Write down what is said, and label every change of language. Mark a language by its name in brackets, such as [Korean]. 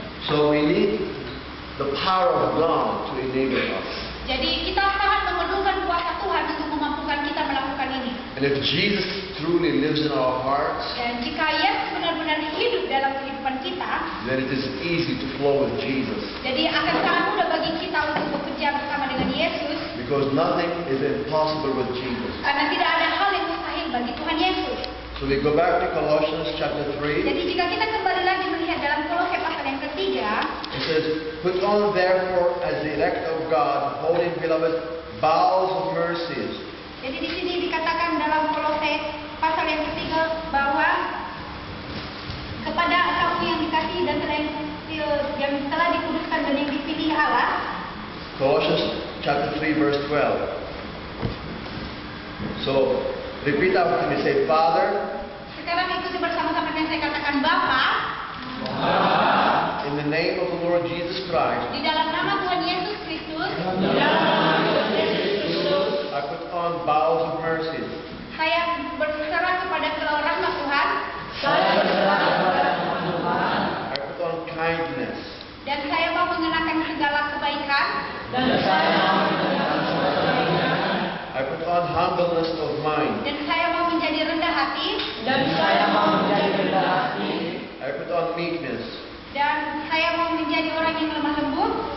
[English] So we need the power of God to enable us. [Indonesian] Jadi kita sangat memerlukan kuasa Tuhan untuk memampukan kita melakukan ini. [English] And if Jesus truly lives in our hearts, [Indonesian] Dan jika Yesus benar-benar hidup dalam kehidupan kita, [English] then it is easy to flow with Jesus. [Indonesian] jadi akan sangat mudah bagi kita untuk bekerja bersama dengan Yesus, [English] Because nothing is impossible with Jesus. [Indonesian] karena tidak ada hal yang mustahil bagi Tuhan Yesus. [English] So we go back to Colossians chapter 3. [Indonesian] Jadi jika kita kembali lagi melihat dalam Kolose pasal yang ketiga, [English] It says, put on therefore as the elect of God, holy and beloved, bowels of mercies. [Indonesian] jadi di sini dikatakan dalam Kolose pasal yang ketiga bahwa kepada kamu yang dikasihi dan yang telah dikuduskan dan yang dipilih Allah. [English] Colossians chapter 3 verse 12. So, repeat after me. Say, Father, [Indonesian] Sekarang ikuti bersama-sama dengan saya katakan Bapa, [English] in the name of the Lord Jesus Christ, [Indonesian] di dalam nama Tuhan Yesus Kristus, [English] I put on bowels of mercies. [Indonesian] saya berserah kepada rahmat Tuhan [English] I put on kindness. [Indonesian] dan saya mau mengenakan segala kebaikan [English] I put on humbleness of mind. [Indonesian] dan saya mau menjadi rendah hati [English] I put on meekness. [Indonesian] dan saya mau menjadi orang yang lemah lembut